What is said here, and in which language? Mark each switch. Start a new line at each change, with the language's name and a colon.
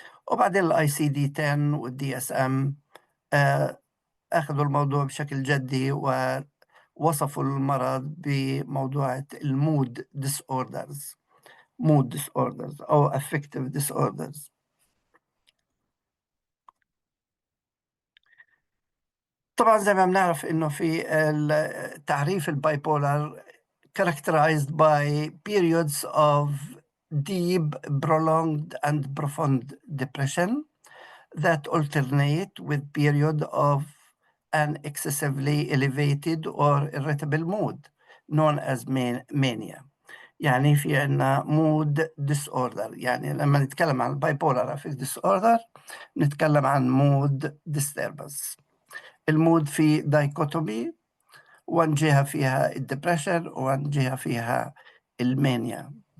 Arabic: وبعدين الاي سي دي 10 والدي اس ام اخذوا الموضوع بشكل جدي، ووصفوا المرض بموضوع المود ديس اوردرز، مود ديس اوردرز او افكتيف ديس اوردرز. طبعا زي ما بنعرف انه في تعريف البايبولار
English: characterized by periods of deep, prolonged, and profound depression that alternate with period of an excessively elevated or irritable mood known as mania.
Arabic: يعني في عنا mood disorder. يعني لما نتكلم عن bipolar affective disorder نتكلم عن mood disturbance. المود في dichotomy، وان جهة فيها الدبريشن وان جهة فيها المانيا.